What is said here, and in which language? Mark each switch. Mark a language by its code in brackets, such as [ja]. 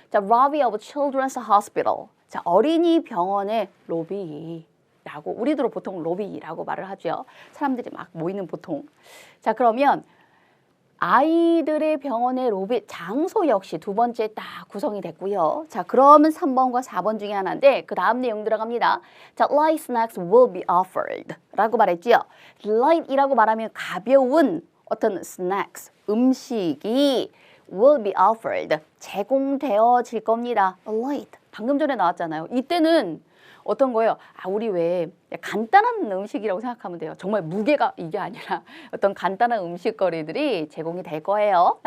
[en] 자, lobby of Children's Hospital. [ko] 자, 어린이 병원의 로비라고, 우리도 보통 로비라고 말을 하죠. 사람들이 막 모이는 보통. 자, 그러면 아이들의 병원의 로비 장소 역시 두 번째 딱 구성이 됐고요. 자, 그러면 3번과 4번 중에 하나인데 그 다음 내용 들어갑니다. [en] 자, light snacks will be offered [ko] 라고 말했지요. light이라고 말하면 가벼운 어떤 snacks, 음식이 [en] will be offered, [ko] 제공되어질 겁니다. light, 방금 전에 나왔잖아요. 이때는 어떤 거예요? 우리 왜 간단한 음식이라고 생각하면 돼요. 정말 무게가 이게 아니라 어떤 간단한 음식거리들이 제공이 될 거예요.